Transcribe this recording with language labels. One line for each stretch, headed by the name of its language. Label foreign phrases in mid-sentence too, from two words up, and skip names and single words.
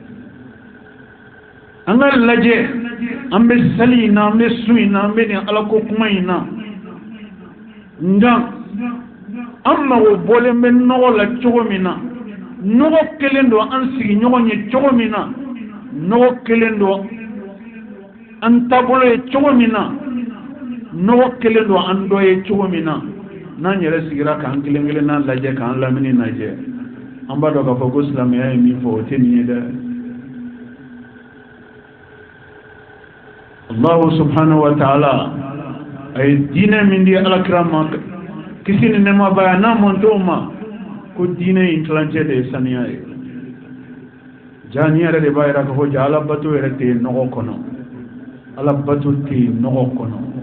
Bambara: an ka lajɛ an bɛ sali in na an bɛ su in na an bɛ nin ala ko kuma in na nka an mago bɔlen bɛ nɔgɔ la cogo min na nɔgɔ kelen don an sigi ɲɔgɔn ye cogo min na nɔgɔ kelen don an taabolo ye cogo min na nɔgɔ kelen don an dɔ ye cogo min na n'an yɛrɛ sigira k'an kelen kelenna lajɛ k'an lamini lajɛ an b'a dɔn k'a fɔ ko silamɛya ye min fɔ o tɛ nin ye dɛ
Arabic: الله سبحانه وتعالى
Bambara: a ye diinɛ min di alakira ma kisi ni nɛɛma b'a ye n'a mɔnt'o ma ko diinɛ in tilancɛ de ye saniya ye jaa ni yɛrɛ de b'a yira k'a fɔ jaa ala bato yɛrɛ tɛ yen nɔgɔ kɔnɔ ala bato tɛ yen nɔgɔ kɔnɔ